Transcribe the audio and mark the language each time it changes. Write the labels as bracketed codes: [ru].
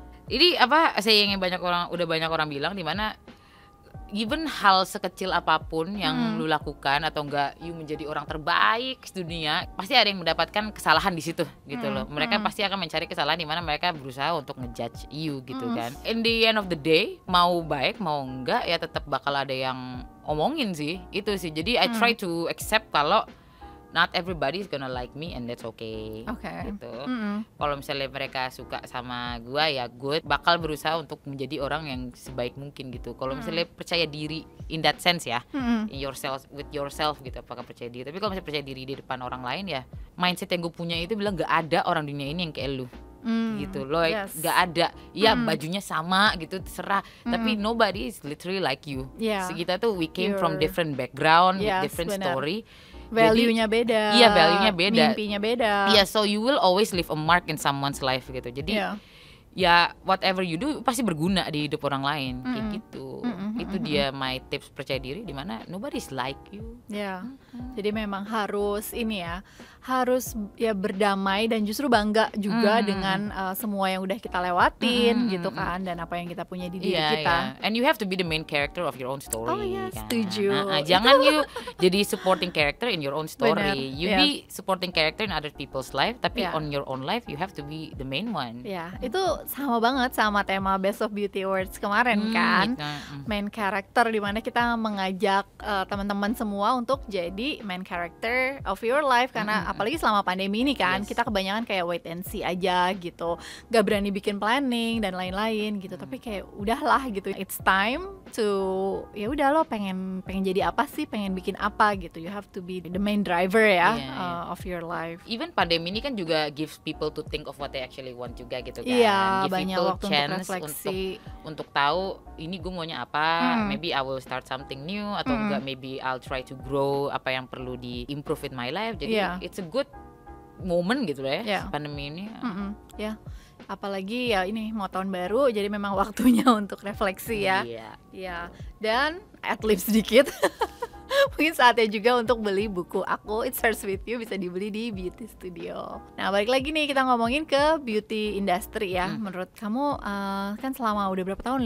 [id] Ini saya yang udah banyak orang bilang, dimana even hal sekecil apapun yang lu lakukan atau enggak you menjadi orang terbaik di dunia, pasti ada yang mendapatkan kesalahan di situ gitu loh. Mereka pasti akan mencari kesalahan di mana mereka berusaha untuk ngejudge you gitu kan. [en] In the end of the day, [id] mau baik mau enggak ya tetap bakal ada yang omongin sih. Itu sih. [en] Jadi I try to accept kalau not everybody is gonna like me and that's okay. [id] Gitu. Kalau misalnya mereka suka sama gua ya good, bakal berusaha untuk menjadi orang yang sebaik mungkin gitu. Kalau misalnya percaya diri [en] in that sense [id] ya, [en] in yourself, with yourself [id] gitu, apakah percaya diri. Tapi kalau misalnya percaya diri di depan orang lain ya, mindset yang gue punya itu bilang gak ada orang dunia ini yang kayak lu. Gitu loh, gak ada. Ya bajunya sama gitu, terserah. [en] Tapi nobody is literally like you. [id] Kita tuh [en] we came from different background, with different story. [id] Value-nya beda. Iya, value-nya beda. Mimpinya beda. Iya, [en] so you will always leave a mark in someone's life [id] gitu. Jadi ya [en] whatever you do [id] pasti berguna di hidup orang lain kayak gitu. Itu dia my tips percaya diri, dimana [en] nobody's like you. [id] Jadi memang harus ini ya, harus ya berdamai dan justru bangga juga dengan semua yang udah kita lewatin gitu kan, dan apa yang kita punya di diri kita. [en] And you have to be the main character of your own story. [id] Oh iya, kan? setuju. [en] Jangan you jadi supporting character in your own story. [id] Bener, [en] You be supporting character in other people's life, tapi on your own life you have to be the main one. [id] Itu sama banget sama tema Best of Beauty Awards kemarin kan. Main character, dimana kita mengajak teman-teman semua untuk jadi main character of your life, karena apalagi selama pandemi ini kan, kita kebanyakan kayak [en] wait and see [id] aja gitu, gak berani bikin planning dan lain-lain gitu. Tapi kayak udahlah gitu, [en] it's time to [id] ya udah, lo pengen jadi apa sih, pengen bikin apa gitu. [en] You have to be the main driver ya of your life. Even [id] pandemi ini kan juga [en] gives people to think of what they actually want juga gitu kan. [id] Iya, [en] Give [id] banyak [en] people [id] waktu [en] chance [id] untuk refleksi, untuk tahu ini gue maunya apa. Maybe I will start something new, atau enggak maybe I'll try to grow apa yang perlu di improve in my life. Jadi [en] it's a good moment [id] gitu lah ya, pandemi ini. Apalagi ya ini mau tahun baru, jadi memang waktunya untuk refleksi ya. Dan ad-lib sedikit. Mungkin saatnya juga untuk beli buku aku It Starts With You, bisa dibeli di Beauty Studio. Nah, balik lagi nih, kita ngomongin ke beauty industry ya. Menurut kamu kan selama udah berapa tahun?